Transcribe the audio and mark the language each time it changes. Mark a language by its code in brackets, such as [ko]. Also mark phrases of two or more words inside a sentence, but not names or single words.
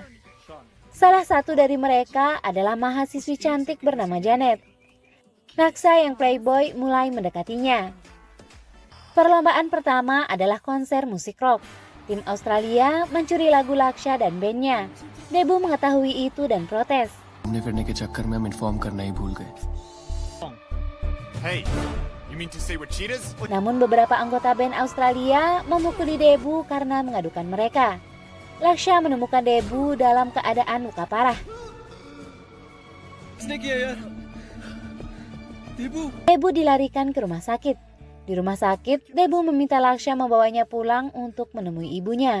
[id] Salah satu dari mereka adalah mahasiswi cantik bernama Janet. Laksha yang playboy mulai mendekatinya. Perlombaan pertama adalah konser musik rock. Tim Australia mencuri lagu Laksha dan bandnya. Debu mengetahui itu dan protes. [hi] घूमने के चक्कर में हम इन्फॉर्म करना ही भूल गए। [en] Hey, you mean to say we're cheaters? [id] Namun beberapa anggota band Australia memukuli Debu karena mengadukan mereka. Laksha menemukan Debu dalam keadaan luka parah. Debu dilarikan ke rumah sakit. Di rumah sakit, Debu meminta Laksha membawanya pulang untuk menemui ibunya.